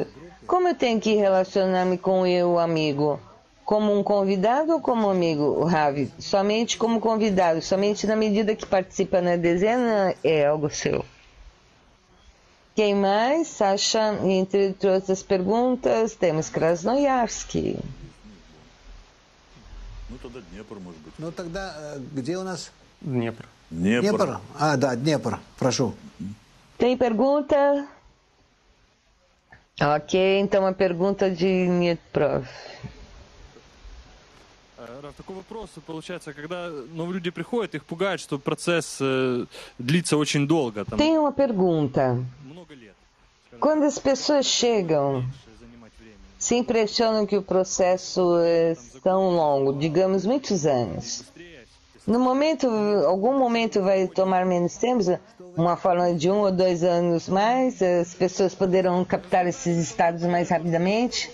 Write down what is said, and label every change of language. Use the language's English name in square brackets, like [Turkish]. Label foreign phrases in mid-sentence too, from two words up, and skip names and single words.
[Portuguese] Como eu tenho que relacionar-me com o amigo? Como um convidado ou como amigo, Ravi? Somente como convidado, somente na medida que participa na dezena é algo seu. Quem mais? Sasha, entre outras perguntas, temos Krasnoyarsk. [Russian] Ну тогда где у нас? Днепр. Днепр? А, да, Днепр. Прошу. [Portuguese] Tem pergunta? Ok, então a pergunta de Dnepr. [Russian] Раф, такой вопрос, получается, когда новые люди приходят, их пугает, что процесс длится очень долго. Там, [Portuguese] Tem uma pergunta. [Russian] много лет. [Portuguese] Quando as pessoas chegam, se impressionam que o processo é tão longo, digamos muitos anos. No momento, algum momento vai tomar menos tempo, uma forma de 1 ou 2 anos mais, as pessoas poderão captar esses estados mais rapidamente.